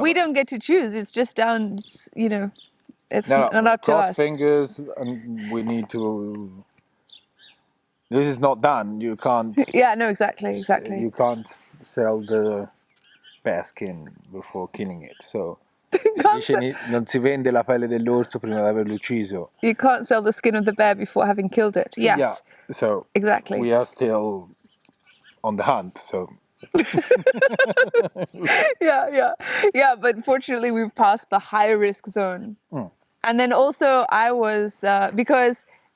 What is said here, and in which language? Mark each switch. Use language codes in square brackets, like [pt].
[en] we don't get to choose. It's just down, it's No, not up to cross us. fingers, and we need to. This is not done. You can't. Yeah, no, exactly. You can't sell the bear skin before killing it. [it] So non si vende la pelle dell'orso prima di averlo ucciso. [en] You can't sell the skin of the bear before having killed it. Yes. Yeah. So exactly. we are still on the hunt. So. Yeah. But fortunately, we've passed the high risk zone. And then also, I was because.